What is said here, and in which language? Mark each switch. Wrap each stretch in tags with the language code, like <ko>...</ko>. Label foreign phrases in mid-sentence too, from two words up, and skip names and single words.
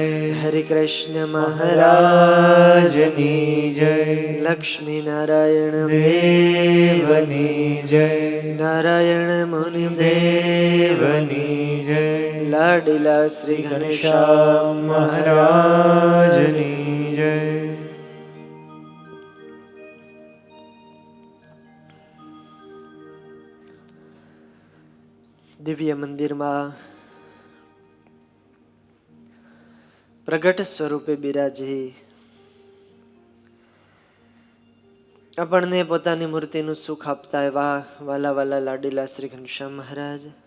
<gu>હરે કૃષ્ણ મહારાજની જય। લક્ષ્મી નારાયણ દેવની જય। નારાયણ મુનિ દેવની જય। લાડીલા શ્રી ઘનશ્યામ મહારાજની જય। દિવ્ય મંદિરમાં પ્રગટ સ્વરૂપે બિરાજી આપણને પોતાની મૂર્તિનું સુખ આપતા એવા વાલા વાલા લાડીલા શ્રી ઘનશ્યામ મહારાજ</gu>